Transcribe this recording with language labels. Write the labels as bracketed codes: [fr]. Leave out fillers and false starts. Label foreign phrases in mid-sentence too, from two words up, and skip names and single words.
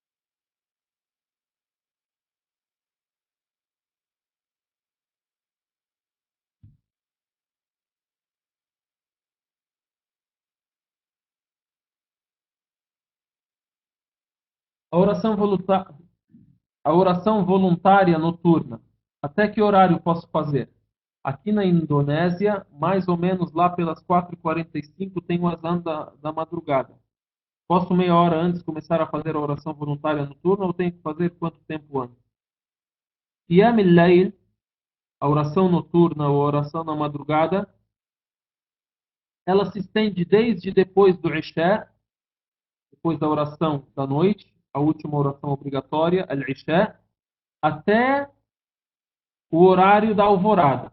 [pt] A oração voluntária, a oração voluntária noturna. Até que horário posso fazer? Aqui na Indonésia, mais ou menos lá pelas 4h45 tem o azan da madrugada. Posso meia hora antes começar a fazer a oração voluntária noturna ou tenho que fazer quanto tempo antes? [ar] قيام الليل, [pt] a oração noturna ou a oração na madrugada, ela se estende desde depois do Isha, depois da oração da noite, a última oração obrigatória, al-Isha, até o horário da alvorada.